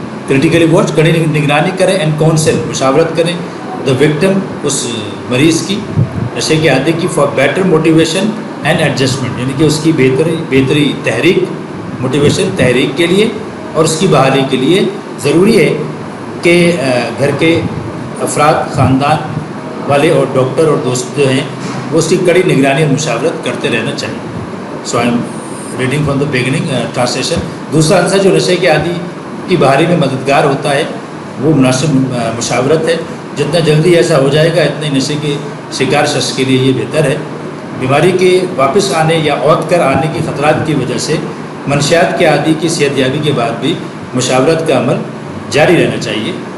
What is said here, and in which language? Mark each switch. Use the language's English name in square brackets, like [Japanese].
[English] critically watch, [Urdu] کڑی نگرانی کریں، [English] and counsel, [Urdu] مشاورت کریں [English] the victim, [Urdu] اس مریض کی، نشے کے عادی کی، [English] for better motivation and adjustment, [Urdu] یعنی کہ اس کی بہتری تحریک، موٹیویشن تحریک کے لیے اور اس کی بحالی کے لیے ضروری ہے کہ گھر کے افراد، خاندان والے اور ڈاکٹر اور دوست جو ہیں وہ اس کی کڑی نگرانی اور مشاورت کرتے رہنا چاہیے. [English] So I am reading from the beginning translation. [Urdu] دوسرا عنصر جو نشے کے عادی کی بحالی میں مددگار ہوتا ہے وہ مناسب مشاورت ہے. جتنا جلدی ایسا ہو جائے گا اتنے نشے کے شکار شخص کے لیے یہ بہتر ہے. بیماری کے واپس آنے یا عود کر آنے کی خطرات کی وجہ سے منشیات کے عادی کی صحت یابی کے بعد بھی مشاورت کا عمل جاری رہنا چاہیے.